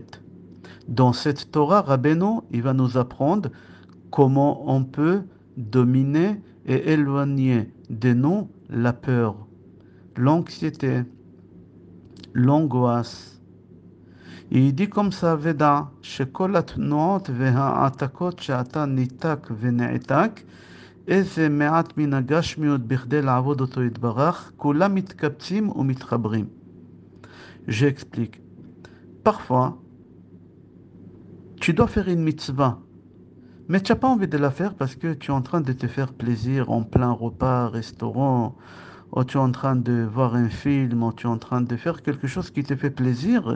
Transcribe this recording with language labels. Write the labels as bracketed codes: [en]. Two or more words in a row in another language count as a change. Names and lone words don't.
[fr] Dans cette Torah, Rabbeinu, il va nous apprendre comment on peut dominer et éloigner de nous la peur, l'anxiété, l'angoisse. Il dit comme ça, [he] Veda, שכל התנועות והעתקות שאתה ניתק ונעתק, איזה מעט מן הגשמיות בכדי לעבוד אותו יתברך, כולם מתקבצים ומתחברים. [fr] J'explique. Parfois, tu dois faire une mitzvah. Mais tu n'as pas envie de la faire parce que tu es en train de te faire plaisir en plein repas, restaurant, ou tu es en train de voir un film, ou tu es en train de faire quelque chose qui te fait plaisir.